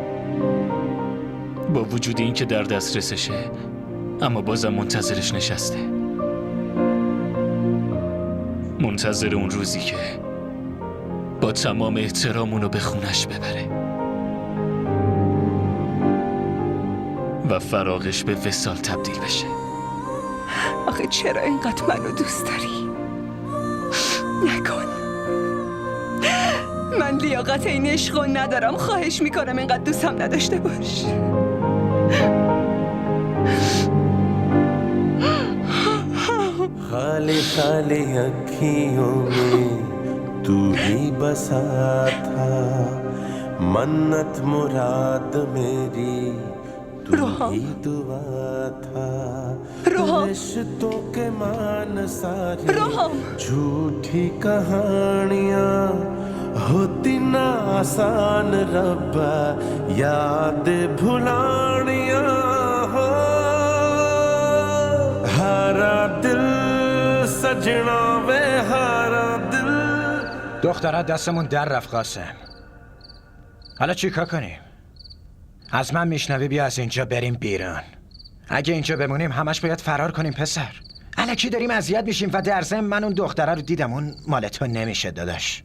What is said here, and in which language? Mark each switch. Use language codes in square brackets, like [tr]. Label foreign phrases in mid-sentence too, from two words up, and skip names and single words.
[fa] با وجود این که در دسترسشه اما بازم منتظرش نشسته، منتظر اون روزی که با تمام احترام اونو به خونش ببره و فراقش به وصال تبدیل بشه. آخه چرا اینقدر منو دوست داری؟ نکن. من لیاقت این عشقو ندارم. خواهش میکنم اینقدر دوستم نداشته باش. [hi] खाली खाली अखियों में तू ही बसा था, मन्नत मुराद मेरी तू ही दुआ था। रिश्तों के मान सारी झूठी कहानियाँ होती ना आसान रब्बा, याद भुलानियाँ हो। हारा दिल सजना वे हारा दिल. [fa] دختره دستمون در رفت قاسم. حالا چی کار کنیم؟ از من میشنوی بیا از اینجا بریم بیرون. اگه اینجا بمونیم همش باید فرار کنیم پسر. الکی داریم اذیت میشیم و در ضمن من اون دختره رو دیدم، اون مال تو نمیشه داداش.